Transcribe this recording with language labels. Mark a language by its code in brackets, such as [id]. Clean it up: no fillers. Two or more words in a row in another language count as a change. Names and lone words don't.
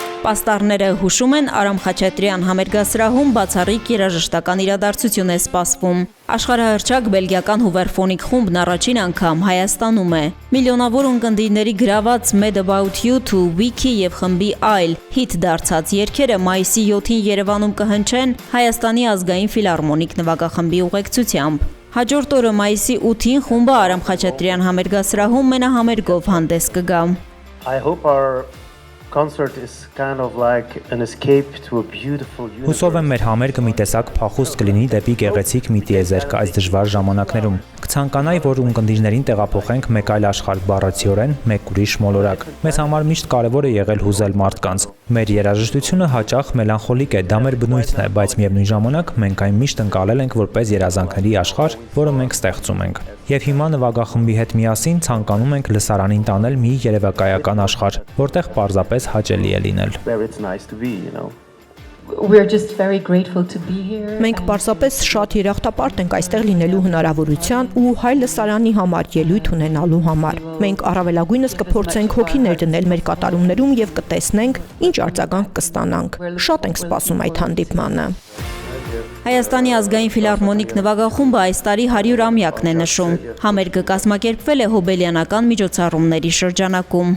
[hy] Պաստառները հուշում են Արամ Խաչատրյան համերգասրահում բացառիկ երաժշտական իրադարձություն է սպասվում։ Աշխարհահռչակ բելգիական Hooverphonic խումբն առաջին անգամ Հայաստանում է։ Միլիոնավոր ունկնդիրների գրաված Mad About You to Wiki եւ խմբի այլ հիթ դարձած երգերը մայիսի 7-ին Երևանում կհնչեն Հայաստանի ազգային ֆիլհարմոնիկ նվագախմբի ուղեկցությամբ։ Հաջորդ օրը մայիսի 8-ին խումբը Արամ Խաչատրյան համերգասրահում մենահամերգով հանդես կգա։ [en] I hope our concert is kind of like an escape to a beautiful universe. [hy] Հուսով եմ մեր համերգը մի տեսակ փախուստ կլինի դեպի գեղեցիկ մի տիեզերք այս դժվար ժամանակներում։ Կցանկանայի, որ ունկնդիրներին տեղափոխենք մեկ այլ աշխարհ բառացիորեն, մեկ ուրիշ մոլորակ։ Մեզ համար միշտ կարևոր է եղել հուզել մարդկանց։ Մեր երաժշտությունը հաճախ մելանխոլիկ է, դա մեր բնույթն է, բայց միևնույն ժամանակ մենք այն միշտ ընկալել ենք որպես երազանքների աշխարհ, որը մենք ստեղծում ենք։ Եվ հիմա նվագախմբի հետ միասին ցանկանում ենք լսարանին տանել մի երևակայական աշխարհ, որտեղ պարզապես հաճելի է լինել։ [en] We're just very grateful to be here. [hy] Մենք պարզապես շատ երախտապարտ ենք այստեղ լինելու հնարավորության ու հայ լսարանի համար ելույթ ունենալու համար։ Մենք առավելագույնս կփորձենք հոգի ներդնել մեր կատարումներում եւ կտեսնենք, ինչ արձագանք կստանանք։ Շատ ենք սպասում այդ հանդիպմանը։ Հայաստանի ազգային ֆիլհարմոնիկ նվագախումբը այս տարի 100-ամյակն է նշում։ Համերգը կազմակերպվել է հոբելյանական միջոցառումների շրջանակում։